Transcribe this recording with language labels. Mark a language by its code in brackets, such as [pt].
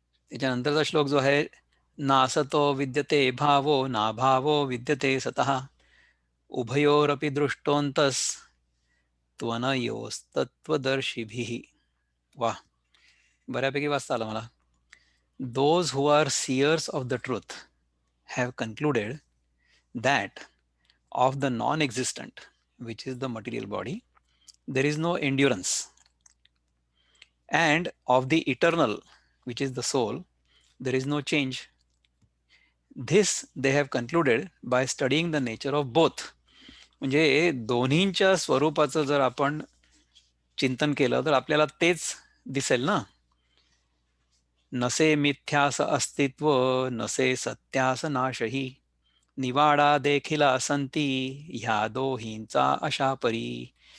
[mr] त्याच्यानंतरचा श्लोक जो आहे, [sa] नासतो विद्यते भावो ना भावो विद्यते सतः उभयोरपि दृष्टोंतस त्वनयोस्तत्वदर्शिभिः. [mr] वा, बऱ्यापैकी वाचता आलं मला. [en] Those who are seers of the truth have concluded that of the non-existent, which is the material body, there is no endurance, and of the eternal, which is the soul, there is no change. This they have concluded by studying the nature of both. [mr] म्हणजे दोन्हींच्या स्वरूपाचं जर आपण चिंतन केलं तर आपल्याला तेच दिसेल ना. नसे मिथ्यास अस्तित्व, नसे सत्यास नाशही, निवाडा देखील संती ह्या दोहींचा अशा परी.